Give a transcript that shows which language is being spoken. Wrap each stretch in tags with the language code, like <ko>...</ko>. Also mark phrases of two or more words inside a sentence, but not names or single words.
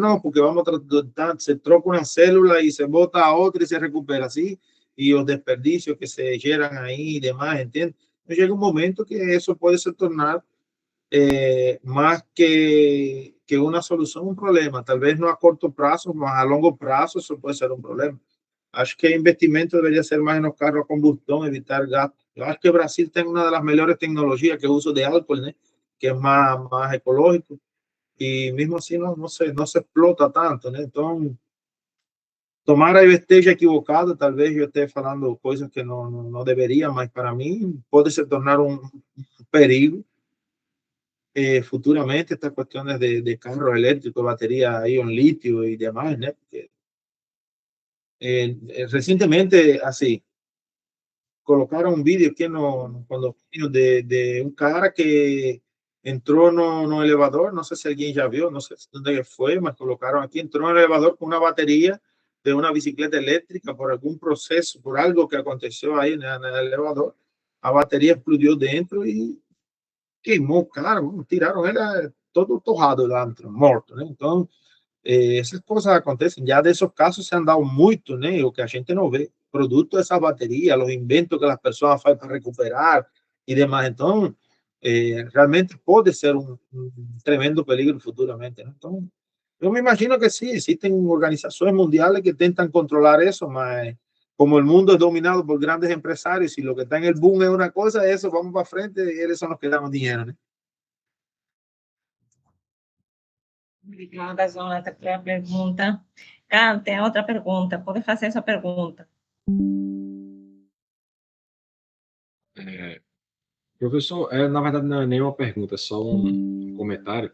<es>No, porque vamos a tratar, se troca una célula y se bota a otra y se recupera así, y los desperdicios que se generan ahí y demás, ¿entiendes? Llega un momento que eso puede se tornar más que una solución, un problema. Tal vez no a corto plazo,</es> <pt>mas a longo prazo</pt> <es>eso puede ser un problema.</es> <pt>Acho que</pt> <es>el investimento debería ser más en los carros a combustión, evitar gasto. Yo acho que Brasil tiene una de las mejores tecnologías que es uso de alcohol, ¿no? Que es más ecológico. Y mismo así no se explota tanto, ¿no? Entonces,</es> <pt>tomara eu esteja equivocado, talvez eu esteja falando coisas que não deveria, mas para mim pode se tornar um perigo futuramente estas questões de carro elétrico, bateria íon litio e demais, né? Porque, recentemente, assim, colocaram um vídeo aqui no condomínio de um cara que entrou no elevador, não sei se alguém já viu, não sei onde foi, mas colocaram aqui, entrou no elevador com uma bateria de</pt> <es>una bicicleta eléctrica por algún proceso, por algo que aconteció ahí en el elevador, la batería</es> <pt>explodió dentro y queimó, claro, tiraron, era todo torrado dentro, morto, né? Então, essas coisas acontecem, já desses casos</pt> <es>se han dado</es> <pt>muito, né? O que a gente não vê, produto dessa bateria, os inventos que as pessoas fazem para recuperar e demais, então, realmente pode ser um tremendo peligro futuramente, né? Então,</pt> <es>yo me imagino que sí, existen organizaciones mundiales que intentan controlar eso, mas como el mundo es dominado por grandes empresarios y lo que está en el boom es una cosa, eso vamos para frente y eles son los que dan dinero, ¿no?</es> <pt>Obrigada, Jonathan, pela pergunta. Carlos, tem outra pergunta. Pode fazer essa pergunta. Professor, na verdade não é nenhuma pergunta, é só um comentário.</pt>